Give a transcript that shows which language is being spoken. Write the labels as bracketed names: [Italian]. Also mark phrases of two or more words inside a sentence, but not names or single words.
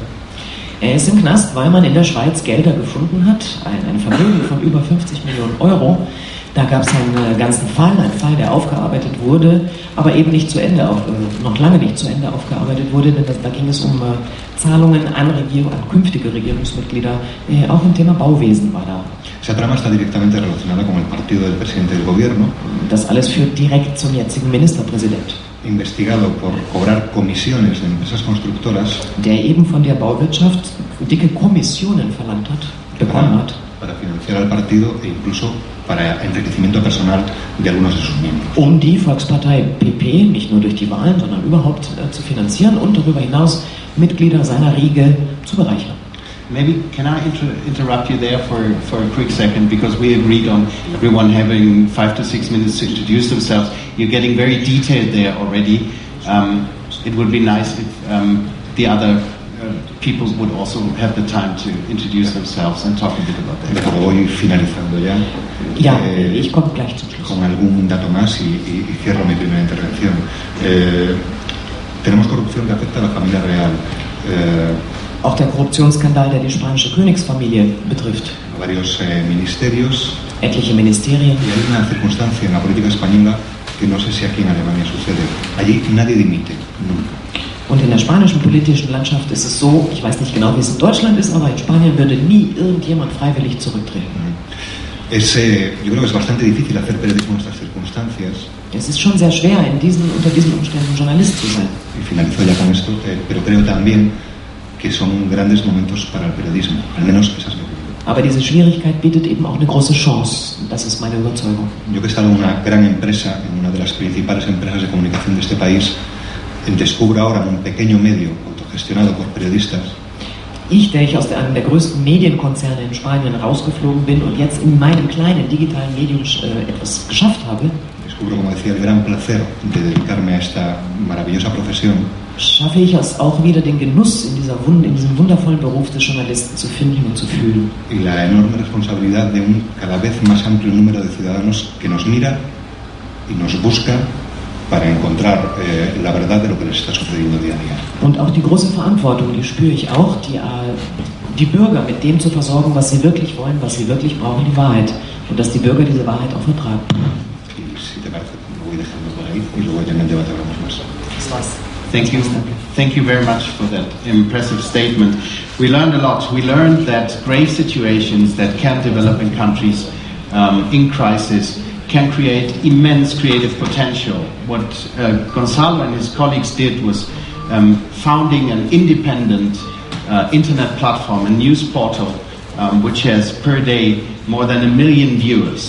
[German] Er ist im Knast, weil man in der Schweiz Gelder gefunden hat, ein Vermögen von über 50 Millionen Euro, Da gab es einen ganzen Fall, der aufgearbeitet wurde, aber eben nicht zu Ende, noch lange nicht zu Ende aufgearbeitet wurde, denn da ging es um Zahlungen an künftige Regierungsmitglieder, auch im Thema Bauwesen war da. [Spanish] Esa trama está directamente relacionada con el partido del presidente del gobierno. [German] Das alles führt direkt zum jetzigen Ministerpräsident. [Spanish] Investigado por cobrar comisiones de empresas constructoras. [German] Der eben von der Bauwirtschaft dicke Kommissionen verlangt hat, bekommen hat. [Spanish] Para financiar al partido e incluso para enriquecimiento personal de algunos de sus miembros. [German] Um die Volkspartei PP nicht nur durch die Wahlen, sondern überhaupt zu finanzieren und darüber hinaus Mitglieder seiner Riege zu bereichern. [English] Maybe can I interrupt you there for a quick second, because we agreed on everyone having 5 to 6 minutes to introduce themselves. You're getting very detailed there already. It would be nice if the other people would also have the time to introduce themselves and talk a bit about that. [Spanish] Pero voy finalizando ya. [German] Ja, ich komme gleich zum Schluss. [Spanish] Con algún dato más y cierro mi primera intervención. Tenemos corrupción que afecta a la familia real. [German] Auch der Korruptionsskandal, der die spanische Königsfamilie betrifft. [Spanish] Varios ministerios. [German] Etliche Ministerien. [Spanish] Y hay una circunstancia en la política española que no sé si aquí en Alemania sucede. Allí nadie dimite, nunca. [German] Und in der spanischen politischen Landschaft ist es so, ich weiß nicht genau, wie es in Deutschland ist, aber in Spanien würde nie irgendjemand freiwillig zurücktreten. [Spanish] Yo creo que es bastante difícil hacer periodismo en estas circunstancias. [German] Es ist schon sehr schwer, unter diesen Umständen Journalist zu sein. [Spanish] Y finalizo ya con esto, pero creo también que son grandes momentos para el periodismo, al menos esa es mi opinión. [German] Aber diese Schwierigkeit bietet eben auch eine große Chance, das ist meine Überzeugung. [Spanish] Yo que he estado en una gran empresa, en una de las principales empresas de comunicación de este país, descubro ahora un pequeño medio autogestionado por periodistas. [German] Ich, der aus einem der größten Medienkonzerne in Spanien rausgeflogen bin und jetzt in meinem kleinen digitalen Medium etwas geschafft habe, [Spanish] descubro, como decía, el gran placer de dedicarme a esta maravillosa profesión. [German] Schaffe ich es auch wieder, den Genuss in diesem wundervollen Beruf des Journalisten zu finden und zu fühlen. [Spanish] Y la enorme responsabilidad de un cada vez más amplio número de ciudadanos que nos mira y nos busca para encontrar la verdad de lo que les está sucediendo día a día. [German] Und auch die große Verantwortung, die spüre ich auch, die Bürger mit dem zu versorgen, was sie wirklich wollen, was sie wirklich brauchen, die Wahrheit. Und dass die Bürger diese Wahrheit auch vertragen. [Spanish] Y si te parece, lo voy dejando por ahí y luego ya en el debate hablamos más. [German] Das war's. [English] Thank you very much for that impressive statement. We learned a lot. We learned that grave situations that can develop in countries in crisis can create immense creative potential. What Gonzalo and his colleagues did was founding an independent internet platform, a news portal, which has per day more than 1 million viewers.